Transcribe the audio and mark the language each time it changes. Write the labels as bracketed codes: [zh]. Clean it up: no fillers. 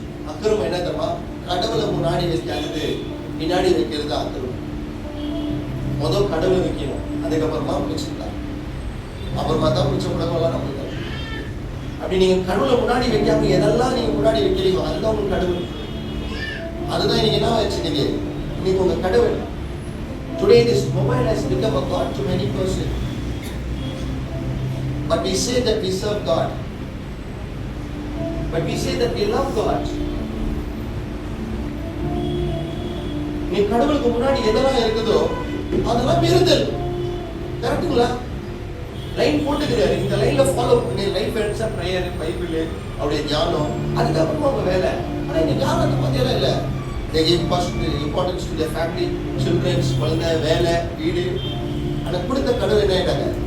[ta] அக்கிரமம் என்ன தெரியுமா? கடவுளை முன்னாடி வைக்கிறது பின்னாடி வைக்கிறது அக்கிரமம். முதல் கடவுளை வைக்கணும், அதுக்கப்புறமா மிச்சம், அப்புறமா தான் மிச்சம் உலகம்லாம் நம்மளுக்கு. அப்படி நீங்க கடவுளை முன்னாடி வைக்காம எதெல்லாம் நீங்க முன்னாடி வைக்கிறீங்க அதுதான் உங்க கடவுள். அதுதான் இன்னைக்கு என்ன வச்சுட்டீங்க, இன்னைக்கு உங்க கடவுள். [en] Today this mobile has become a god to many person, but we say that we serve God, but we say that we love God. [ta] நீ கடவுளுக்கு முன்னாடி எதெல்லாம் இருக்குதோ அதெல்லாம் மீறுதல். கரெக்டுங்களா? லைன் போட்டுக்கிறாரு, இந்த லைன்ல ஃபாலோ பண்ணி லைஃப் ஹெல்ப்ஸ் பிரேயர், பைபிள், அவருடைய தியானம், அதுக்கப்புறமா உங்க வேலை. ஆனா இன்னைக்கு யாரும் அந்த மாதிரியெல்லாம் இல்லை. [en] They give importance to their family, children, [ta] குழந்தை, வேலை, வீடு. ஆனால் கொடுத்த கடவுள் என்ன ஆயிட்டாங்க,